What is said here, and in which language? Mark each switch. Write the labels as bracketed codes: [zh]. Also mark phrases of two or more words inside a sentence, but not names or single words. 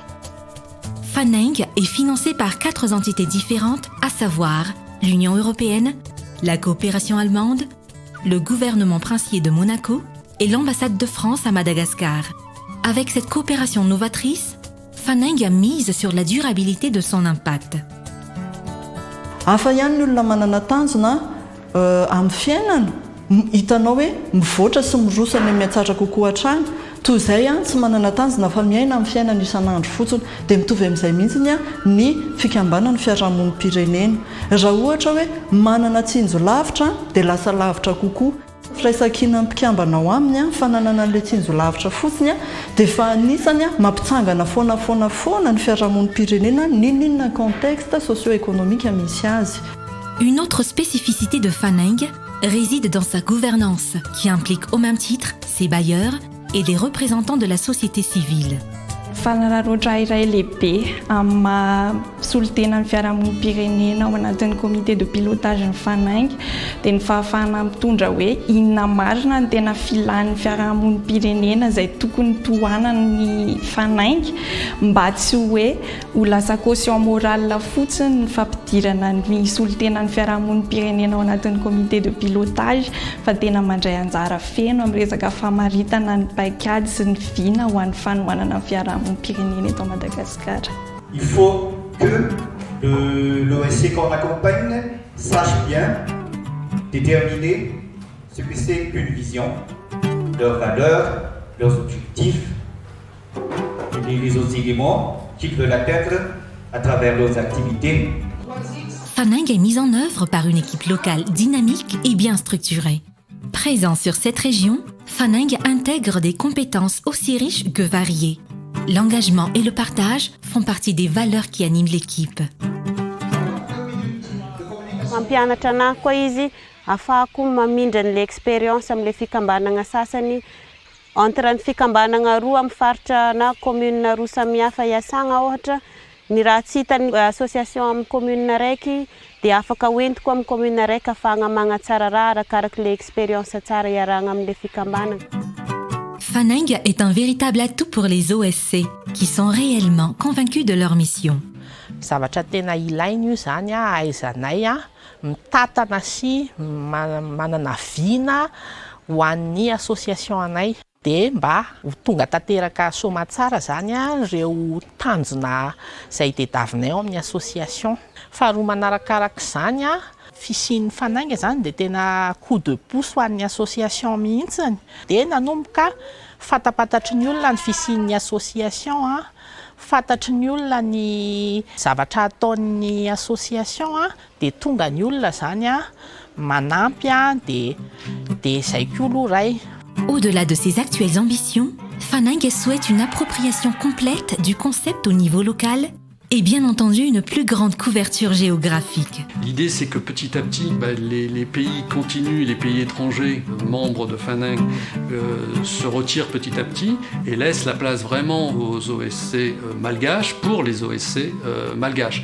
[fr] Faneng est financé par 4 entités différentes, à savoir l'Union européenne, la coopération allemande, le gouvernement princier de Monaco et l'ambassade de France à Madagascar. Avec cette coopération novatrice, Faneng a mise sur la durabilité de son impact. [mg] Hafa ihany ny olona manana tanjona amin'ny fiainana, hitanao hoe mivoatra sy mirosana mihatsara kokoa hatrany, toy izay tsy manana tanjona fa miaina amin'ny fiainana isan'andro fotsiny dia mitovy amin'izay mihitsy ny fikambanana fiarahamonim-pirenena. Raha ohatra hoe manana tsinjo lavitra dia lasa lavitra kokoa. Firaisan-kina mpikambana ao aminy fananana an'ilay tsinjo lavitra fotsiny dia fa anisany mampitsangana foana ny fiarahamonim-pirenena n'inona [fr] contexte socio-économique [mg] misy azy. [fr] Une autre spécificité de Faneng réside dans sa gouvernance qui implique au même titre ses bailleurs et les représentants de la société civile. [mg] Fanararoatra iray lehibe amin'ny maha-solotena ny fiarahamonim-pirenena ao anatin'ny [fr] comité de pilotage [mg] ny Faneng dia ny fahafahana mitondra hoe inona marina ny tena filan'ny fiarahamonim-pirenena izay tokony tohanan'ny Faneng mba tsy hoe ho lasa [fr] caution morale [mg] fotsiny ny fampidirana ny solotena ny fiarahamonim-pirenena ao anatin'ny [fr] comité de pilotage [mg] fa tena mandray anjara feno amin'ny resaka famaritana ny paikady sy ny vina ho an'ny fanohanana ny fiarahamonim-pirenena eto Madagascar. [fr] Il faut que l'OSC qu'on accompagne sache bien déterminer ce que c'est qu'une vision, leurs valeurs, leurs objectifs et les autres éléments qu'ils veulent atteindre à travers leurs activités. Faneng est mise en œuvre par une équipe locale dynamique et bien structurée. Présent sur cette région, Faneng intègre des compétences aussi riches que variées. L'engagement et le partage font partie des valeurs qui animent l'équipe. [mg] Mampianatra anahy koa izy ahafahako mamindra an'ilay expérience amin'ilay fikambanana sasany entre ny fikambanana roa amin'ny faritra na commune roa samihafa iasagna ohatra ny raha tsy hitan'ny association amin'ny commune raiky dia afaka hoentiko amin'ny commune raiky ahafahana magnatsara raha arakaraka ilay expérience tsara iarahana amin'ilay fikambanana. [fr] Faneng est un véritable atout pour les OSC qui sont réellement convaincus de leur mission. [mg] Zavatra tena ilaina io zany ahaizanay mitatana sy manana vina ho an'ny association anay dia mba ho tonga tanteraka somatsara zany ireo tanjona izay tadiavinay ao amin'ny association. Faharoa manarakaraka izany fisian'ny fanainga zany dia tena [fr] coup de pouce [mg] ho an'ny association mihitsiny dia nanomboka fatapatatry ny olona ny fisian'ny association fantatry ny olona ny zavatra ataon'ny association dia tonga ny olona zany manampy dia izay koa aloha ray. [fr] Au-delà de ses actuelles ambitions, Faneng souhaite une appropriation complète du concept au niveau local et bien entendu une plus grande couverture géographique. L'idée c'est que petit à petit les pays continuent, les pays étrangers membres de Faneng se retirent petit à petit et laissent la place vraiment aux OSC malgaches pour les OSC malgaches.